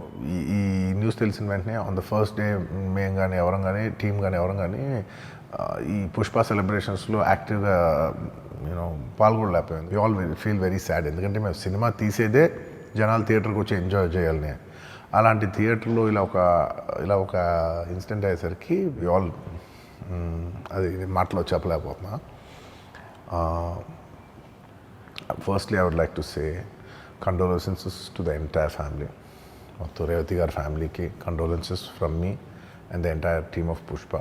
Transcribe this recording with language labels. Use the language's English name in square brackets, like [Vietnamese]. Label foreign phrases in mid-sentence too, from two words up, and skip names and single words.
[Telugu] ఈ న్యూస్ తెలిసిన వెంటనే [English] on the first day [Telugu] మేము కానీ ఎవరం కానీ టీమ్ కానీ ఎవరం కానీ ఈ పుష్ప సెలబ్రేషన్స్లో యాక్టివ్గా పాల్గొనలేకపోయింది. [English] we all feel very sad. [Telugu] ఎందుకంటే మేము సినిమా తీసేదే జనాలు థియేటర్కి వచ్చి ఎంజాయ్ చేయాలని. అలాంటి థియేటర్లో ఇలా ఒక ఇన్సిడెంట్ అయ్యేసరికి [English] we all [Telugu] అది మాటలో చెప్పలేకపోతున్నా. [English] Firstly, I would like to say condolences to the entire family. To Revati gaరి ఫ్యామిలీకి condolences from me and the entire team of Pushpa.